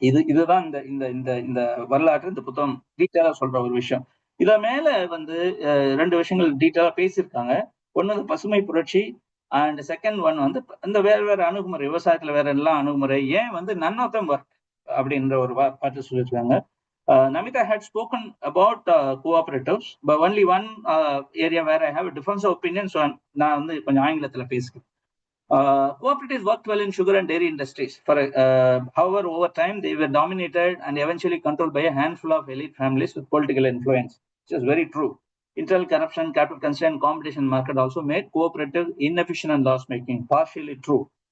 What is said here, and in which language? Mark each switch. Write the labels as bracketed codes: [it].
[ta] இதுதான் இந்த இந்த இந்த இந்த வரலாற்று இந்த புத்தகம் டீட்டெயிலா சொல்ற ஒரு விஷயம். இத மேல வந்து 2 விஷயங்கள் டீட்டெயிலா பேசியிருக்காங்க. ஒண்ணு வந்து பசுமை புரட்சி அண்ட் செகண்ட் ஒன் வந்து இந்த வேற வேற அணுகுமுறை விவசாயத்துல வேற எல்லாம் அணுகுமுறை ஏன் வந்து [en] none of them work [ta] அப்படின்ற ஒரு பாட்டு சொல்லியிருக்காங்க. [en] Namita had spoken about cooperatives, but only one area where I have a difference of opinion. [ta] So நான் வந்து கொஞ்சம் ஆங்கிலத்துல பேசுகிறேன். [en] Cooperatives worked well in sugar and dairy industries. However, over time they were dominated and eventually controlled by a handful of elite families with political influence, which is very true. Internal corruption, capital constraint, competition market also made cooperative inefficient and loss-making. Partially true.